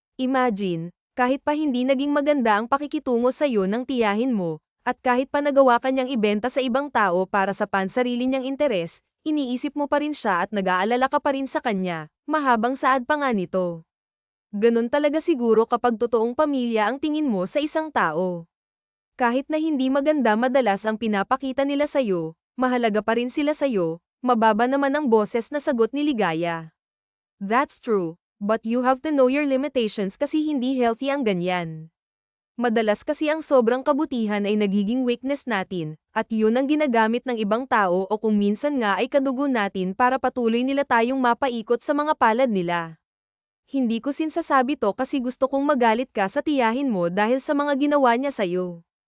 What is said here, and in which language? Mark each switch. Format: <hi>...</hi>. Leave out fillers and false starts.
<tl>Imagine, kahit pa hindi naging maganda ang pakikitungo sa'yo ng tiyahin mo, at kahit pa nagawa ka niyang ibenta sa ibang tao para sa pansarili niyang interes, iniisip mo pa rin siya at nag-aalala ka pa rin sa kanya, mahabang saad pa nga nito. Ganun talaga siguro kapag totoong pamilya ang tingin mo sa isang tao. Kahit na hindi maganda madalas ang pinapakita nila sa'yo, mahalaga pa rin sila sa'yo, mababa naman ang boses na sagot ni Ligaya.</tl> <en>That's true, but you have to know your limitations</en> <tl>kasi hindi healthy ang ganyan. Madalas kasi ang sobrang kabutihan ay nagiging weakness natin, at yun ang ginagamit ng ibang tao o kung minsan nga ay kadugo natin para patuloy nila tayong mapaikot sa mga palad nila. Hindi ko sinsasabi to kasi gusto kong magalit ka sa tiyahin mo dahil sa mga ginawa niya sa'yo.</tl>